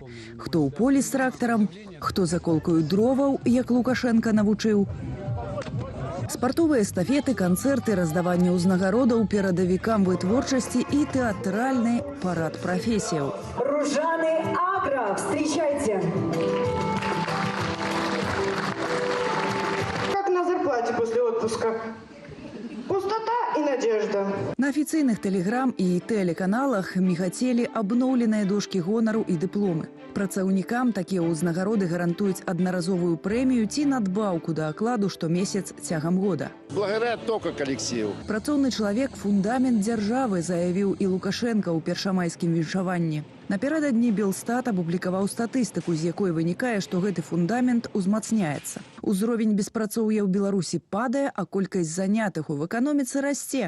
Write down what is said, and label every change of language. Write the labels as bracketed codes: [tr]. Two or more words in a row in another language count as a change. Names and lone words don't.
[be] Хто ў полі з трактарам, хто заколкаюць дроваў, як Лукашенка навучыў. Спартовыя эстафеты, канцэрты, раздаванне ўзнагародаў перадавікам вытворчасці і тэатральны парад прафесіяў. Ружаны Агра, [ru] встречайте! Как на зарплате после отпуска? Пустота и надежда. [be] На афіцыйных тэлеграм і тэлеканалах мігацелі абноўленыя дошкі гонару і дыпломы. Працаўнікам такія ўзнагароды гарантуюць аднаразовую прэмію ці надбаўку да акладу штомесяц цягам года. [ru] Благодаря только коллективу. [be] Працоўны чалавек – фундамент дзяржавы, заявіў і Лукашенка ў першамайскім віншаванні. Напярэдадні Белстат апублікаваў статыстыку, з якой вынікае, што гэты фундамент узмацняецца. Узровень беспрацоўя ў Беларусі падае, а колькасць занятых у эканоміцы расце.